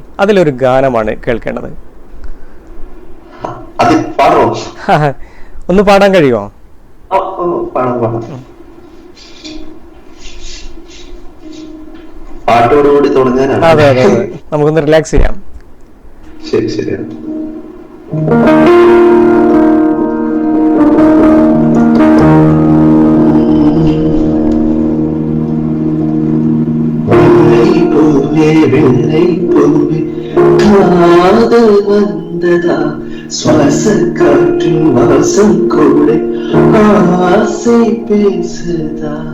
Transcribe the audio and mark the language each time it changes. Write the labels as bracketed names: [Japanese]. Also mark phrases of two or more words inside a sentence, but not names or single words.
[Malayalam] അതിലൊരു ഗാനമാണ് കേൾക്കേണ്ടത്. ഒന്ന് പാടാൻ കഴിയുമോ? പാട്ടോടുകൂടി തുടങ്ങാനാണ്. അതെ അതെ അതെ, നമുക്കൊന്ന് റിലാക്സ് ചെയ്യാം. ശരി ശരിയാണ്. [Tamil] காதல் வந்ததா சுவாச காற்றின் வாசம் கூட ஆசை பேசுதா